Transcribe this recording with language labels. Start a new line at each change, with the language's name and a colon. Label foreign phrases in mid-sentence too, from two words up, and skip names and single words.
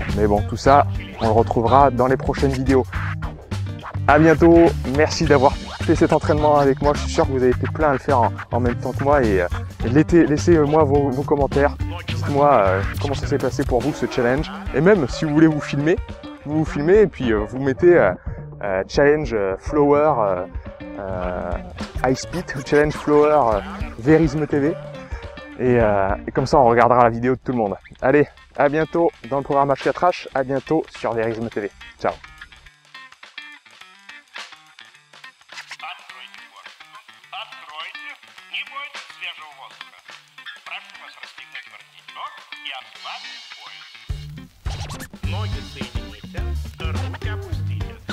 French: Mais bon, tout ça, on le retrouvera dans les prochaines vidéos. À bientôt, merci d'avoir fait cet entraînement avec moi. Je suis sûr que vous avez été plein à le faire en même temps que moi. Et laissez-moi vos commentaires. Dites-moi comment ça s'est passé pour vous, ce challenge. Et même, si vous voulez vous filmez et puis vous mettez challenge flower high speed ou challenge flower Verisme TV. Et comme ça, on regardera la vidéo de tout le monde. Allez, à bientôt dans le programme H4H. À bientôt sur Verisme TV. Ciao.
Russian: Ноги соедините, руки опустите.